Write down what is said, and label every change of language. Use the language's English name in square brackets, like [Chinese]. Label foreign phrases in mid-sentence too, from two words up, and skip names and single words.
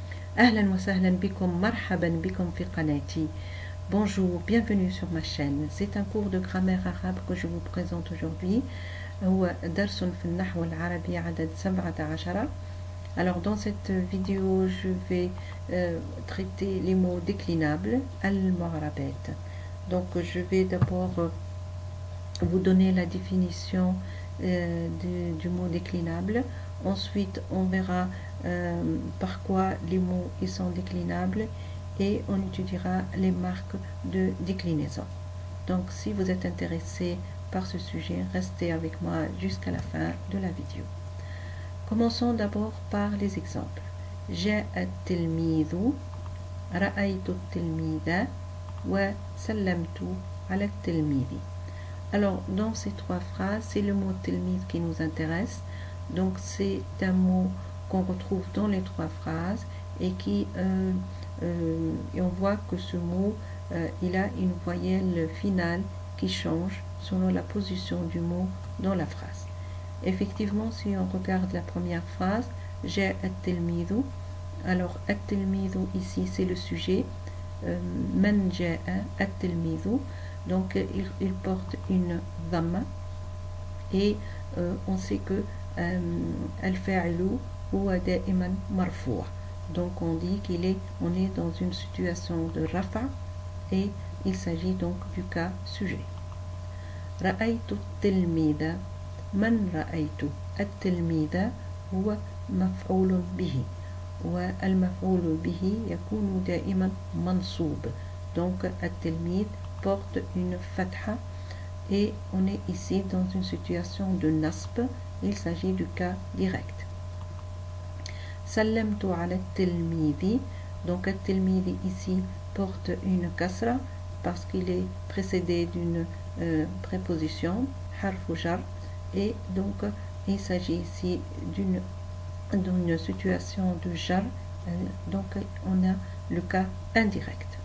[Arabic] أهلا وسهلا بكم مرحبا بكم في قناتي. [French] Bonjour, bienvenue sur ma chaîne. C'est un cours de grammaire arabe que je vous présente aujourd'hui. [Arabic] هو درس في النحو العربي عدد 17. [French] Alors dans cette vidéo, je vais traiter les mots déclinables, al-mu'rabat. Donc je vais d'abord vous donner la définition du mot déclinable. Ensuite, on verra par quoi les mots ils sont déclinables et on étudiera les marques de déclinaison. Donc, si vous êtes intéressé par ce sujet, restez avec moi jusqu'à la fin de la vidéo. Commençons d'abord par les exemples. [Arabic] جاء التلميذ رأيت التلميذ وسلمت على التلميذ. [French] Alors, dans ces trois phrases, c'est le mot tilmid qui nous intéresse. Donc, c'est un mot qu'on retrouve dans les trois phrases et et on voit que ce mot, il a une voyelle finale qui change selon la position du mot dans la phrase. Effectivement, si on regarde la première phrase, j'ai at-tilmidhu. Alors, at-tilmidhu ici, c'est le sujet. [Arabic] من جاء التلميذ. [French] Donc il porte une dhamma et on sait que [Arabic] الفاعل هو دائما مرفوع'. [French] Donc on dit on est dans une situation de rafa et il s'agit donc du cas sujet. [Arabic] رأيت التلميذ من رأيت التلميذ هو مفعول به. والمفعول به يكون دائما منصوب. [French] Donc at-tilmid porte une fatha et on est ici dans une situation de nasb. Il s'agit du cas direct. [Arabic] سلمت على التلميذ. [French] Donc at-tilmidhi ici porte une kasra parce qu'il est précédé d'une préposition [Arabic] حرف جر [French] et donc il s'agit ici d'une situation de jar, donc on a le cas indirect.